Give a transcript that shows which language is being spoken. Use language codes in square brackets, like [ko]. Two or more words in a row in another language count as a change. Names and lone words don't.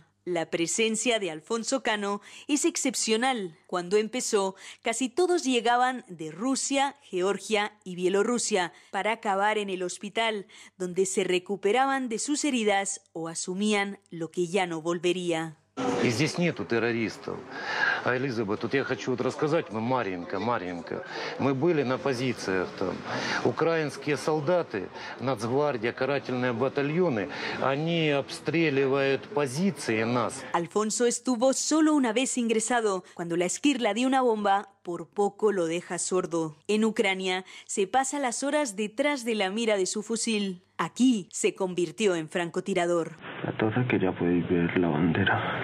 [es] La presencia de Alfonso Cano es excepcional. Cuando empezó, casi todos llegaban de Rusia, Georgia y Bielorrusia para acabar en el hospital, donde se recuperaban de sus heridas o asumían lo que ya no volvería. [ru] И здесь нету террористов. А, Элизабет, тут я хочу рассказать, мы маленько. Мы были на позициях там. Украинские солдаты, Нацгвардия, карательные батальоны, они обстреливают позиции нас. [es] Alfonso estuvo solo una vez ingresado, cuando la esquirla de una bomba por poco lo deja sordo. En Ucrania se pasa las horas detrás de la mira de su fusil. Aquí se convirtió en francotirador. La torre que ya podéis ver la bandera.